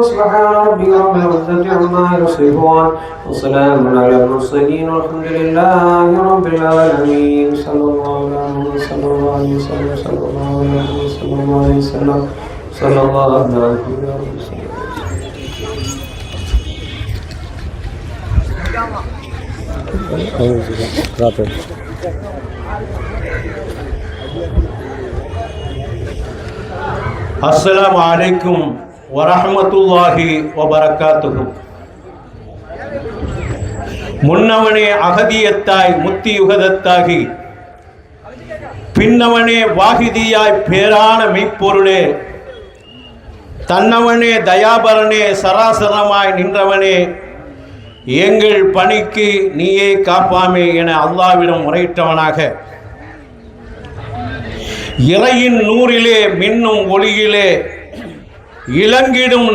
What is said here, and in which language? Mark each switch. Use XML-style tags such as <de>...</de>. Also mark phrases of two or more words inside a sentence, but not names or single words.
<ar>سبحان ربك رب العزة عما يصفون وسلام على المرسلين والحمد لله رب العالمين. صلى الله عليه وسلم صلى الله عليه وسلم صلى الله عليه وسلم. السلام عليكم ورحمة الله وبركاته.</ar> <ta>முன்னவனே அகதியத்தாய் முத்தி யுகதத்தாகி, பின்னவனே வாகிதியாய் பேரான மெய்ப்பொருளே, தன்னவனே தயாபரனே சராசரமாய் நின்றவனே, எங்கள் பணிக்கு நீயே காப்பாமே என அல்லாஹ்விடம் முறையிட்டவனாக, இறையின் நூறிலே மின்னும் ஒளியிலே இளங்கிடும்</ta>